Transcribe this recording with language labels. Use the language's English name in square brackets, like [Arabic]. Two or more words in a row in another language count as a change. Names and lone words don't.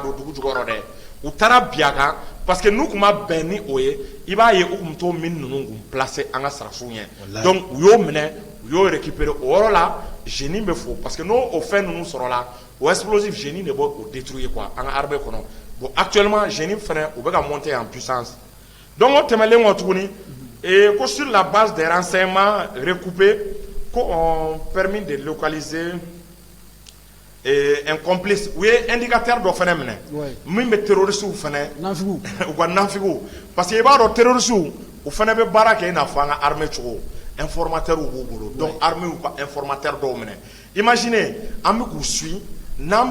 [Bambara] don dugu jukɔrɔ dɛ u taara bin a kan [French] parce que [Bambara] n'u tun ma bɛn ni o ye i b'a ye u tun t'o mine ninnu kun placer an ka sarasow ɲɛ donc u y'o minɛ u y'o récupérer o yɔrɔ la génie bɛ fo [French] parce que [Bambara] n'o fɛn ninnu sɔrɔ la o [French] explosif génie [Bambara] de b'o [French] détruire quoi [Bambara] an ka armée kɔnɔ [French] bon actuellement génie [Bambara] fana u bɛ ka [French] monter en puissance donc [Bambara] o tɛmɛlen kɔ tuguni ko [French] sur la base des renseignements recoupés [Bambara] ko [French] on permis de localiser un complice [Bambara] u ye indicateur dɔ fana minɛ min bɛ terroristes fana u ka nafigiw [French] parce que [Bambara] i b'a dɔn terroristes u fana bɛ baara kɛ i n'a fɔ an ka armée cogo informateur b'u bolo [French] donc armée [Bambara] u ka informateur dɔw minɛ imaginez an bɛ k'u suit n'an